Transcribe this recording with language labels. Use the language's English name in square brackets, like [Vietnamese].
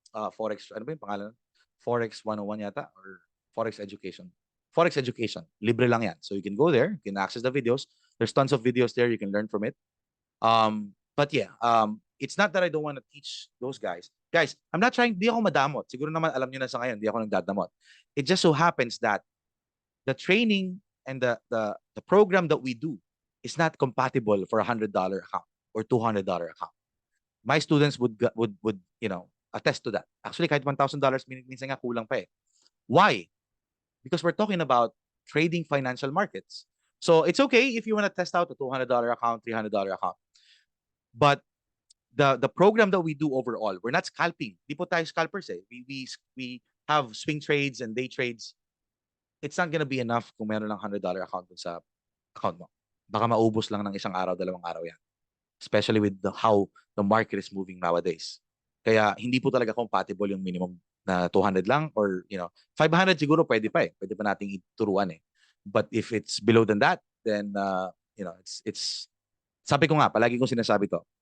[Filipino] Forex, ano ba yung pangalan? Forex 101 yata or Forex Education. Forex Education. Libre lang yan. [English] So you can go there, you can access the videos. There's tons of videos there, you can learn from it. But yeah, it's not that I don't want to teach those guys. Guys, I'm not trying, [Filipino] di ako madamot. Siguro naman alam niyo na sa ngayon, di ako nagdadamot. [English] It just so happens that the training and the program that we do is not compatible for $100 account or $200 account. My students would attest to that. Actually, [Filipino] kahit $1,000 minsan nga kulang pa eh. [English] Why? Because we're talking about trading financial markets. So it's okay if you want to test out a $200 account, $300 account. But the program that we do overall, we're not scalping. [Filipino] Di po tayo scalpers eh. [English] We have swing trades and day trades. It's not gonna be enough [Filipino] kung meron lang $100 account dun sa account mo. Baka maubos lang ng isang araw, dalawang araw yan. [English] Especially with how the market is moving nowadays. [Filipino] Kaya hindi po talaga compatible yung minimum na 200 lang or 500 siguro pwede pa eh. Pwede pa nating ituruan eh. [English] But if it's below than that, then it's [Filipino] sabi ko nga, palagi kong sinasabi to.